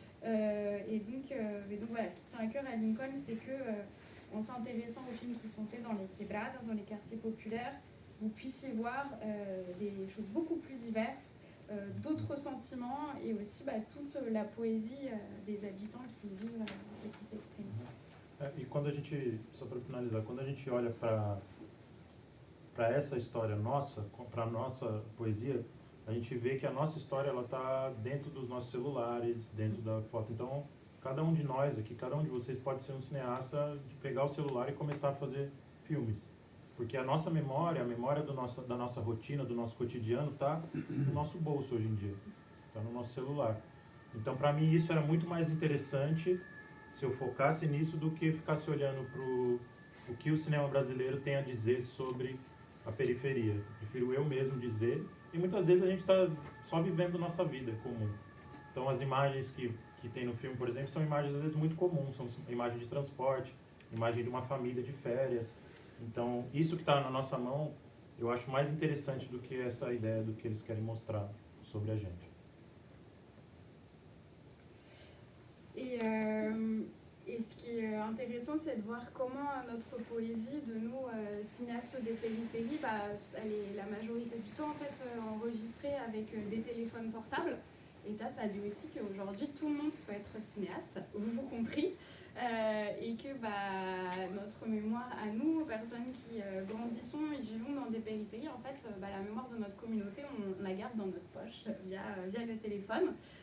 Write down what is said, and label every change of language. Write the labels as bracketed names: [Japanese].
[French] Et donc voilà, ce qui tient à cœur à Lincoln, c'est que en s'intéressant aux films qui sont faits dans les quebradas, dans les quartiers populaires, vous puissiez voir des choses beaucoup plus diverses, d'autres sentiments et aussi toute la poésie des habitants qui vivent et qui s'expriment. [Portuguese] E quando a gente, só para finalizar, quando a gente olha para essa história nossa, para a nossa poesia, a gente vê que a nossa história ela está dentro dos nossos celulares, dentro da foto. Então, cada um de nós aqui, cada um de vocês pode ser um cineasta de pegar o celular e começar a fazer filmes. Porque a nossa memória, a memória da nossa rotina, do nosso cotidiano, está no nosso bolso hoje em dia, está no nosso celular. Então, para mim, isso era muito mais interessante se eu focasse nisso do que ficasse olhando para o que o cinema brasileiro tem a dizer sobre a periferia. Prefiro eu mesmo dizer, e muitas vezes a gente está só vivendo nossa vida comum. Então as imagens que tem no filme, por exemplo, são imagens às vezes muito comuns, são imagens de transporte, imagem de uma família de férias. Então isso que está na nossa mão, eu acho mais interessante do que essa ideia do que eles querem mostrar sobre a gente. [French] Et ce qui est intéressant, c'est de voir comment notre poésie de nous, cinéastes des périphéries, elle est la majorité du temps en fait, enregistrée avec des téléphones portables. Et ça dit aussi qu'aujourd'hui, tout le monde peut être cinéaste, vous compris, et que notre mémoire à nous, personnes qui grandissons et vivons dans des périphéries, en fait, la mémoire de notre communauté, on la garde dans notre poche via le téléphone.